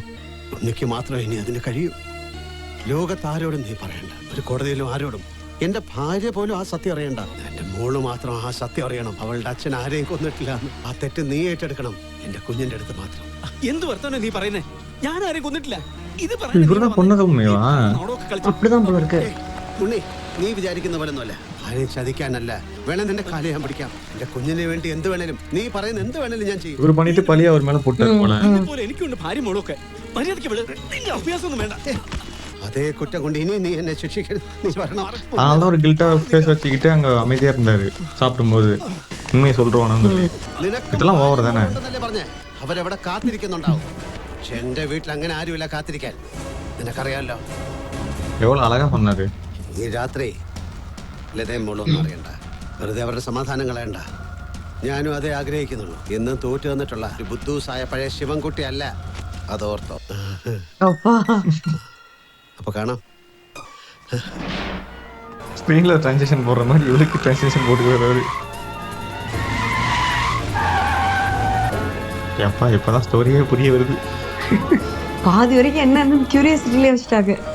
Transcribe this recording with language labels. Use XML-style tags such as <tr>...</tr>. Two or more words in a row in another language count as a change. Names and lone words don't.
<ml>ഉണ്ണിക്ക് മാത്രമേ ഇനി അതിന് കഴിയൂ. ലോകത്താരോടും നീ പറയണ്ട, ഒരു കോടതിയിലും ആരോടും. എന്റെ ഭാര്യ പോലും ആ സത്യം അറിയണ്ട. എന്റെ മോള് മാത്രം ആ സത്യം അറിയണം. അവളുടെ അച്ഛൻ ആരെയും കൊന്നിട്ടില്ല. ആ തെറ്റ് നീ ഏറ്റെടുക്കണം. എന്റെ കുഞ്ഞിന്റെ അടുത്ത് മാത്രം. എന്ത് വർത്തമാനം നീ പറയുന്നേ? ഞാൻ ആരെയും കൊന്നിട്ടില്ല. ഇത്</ml> <ta>இவர்தான் பொண்ணது உண்மையா? அப்படிதான் போல இருக்கு.</ta> <ml>ഉണ്ണി, നീ വിചാരിക്കുന്ന പോലൊന്നുമല്ല. ആരെയും ചതിക്കാനല്ല. വേണേ നിന്റെ കാലം ഞാൻ പിടിക്കാം. എന്റെ കുഞ്ഞിന് വേണ്ടി എന്ത് വേണേലും, നീ പറയുന്ന എന്ത് വേണേലും ഞാൻ ചെയ്യും.</ml> <ta>இவர் பண்ணிட்டு பழிய அவர் மேல போட்டாரு போல.</ta> <ml>പോലെ എനിക്കുണ്ട് ഭാര്യ മോളൊക്കെ. മര്യാദയ്ക്ക് വിള. നിന്റെ അഭ്യാസമൊന്നും വേണ്ട. അതേ കുറ്റം കൊണ്ട് ഇനി നീ എന്നെ ശിക്ഷിക്കരുത്. നീ വരണം.</ml> <ta>அதனால ஒரு கில்ட்டா ஃபேஸ் வச்சுக்கிட்டு அங்க அமைதியா இருந்தாரு சாப்பிடும்போது. உண்மையை சொல்றோம் சொல்லி. இதெல்லாம் ஓவர் தானே?</ta> <ml>പറഞ്ഞേ അവരവിടെ കാത്തിരിക്കുന്നുണ്ടാവും. പക്ഷെ എന്റെ വീട്ടിൽ അങ്ങനെ ആരുമില്ല കാത്തിരിക്കാൻ. നിനക്കറിയാമല്ലോ.</ml> <ta>എவ்வளவு അഴകാ சொன்னாரு.</ta> <ml>ഈ രാത്രി ലതയും മോളൊന്നും അറിയണ്ട. വെറുതെ അവരുടെ സമാധാനം കളയണ്ട. ഞാനും അതേ ആഗ്രഹിക്കുന്നുള്ളൂ. എന്നും തോറ്റു വന്നിട്ടുള്ള ഒരു ബുദ്ധൂസായ പഴയ ശിവൻകുട്ടി അല്ല. അതോർത്തോ. അപ്പൊ കാണാം.</ml> <ta>ஸ்க்ரீன்ல ட்ரான்சிஷன் போடுற மாதிரி இவளுக்கு ட்ரான்சிஷன் போட்டுக்கிறாரு. எப்பா இப்பதான் ஸ்டோரியே புரிய வருது. பாதி வரைக்கும் என்னன்னு கியூரியாசிட்டிலே வச்சுட்டாங்க.</ta>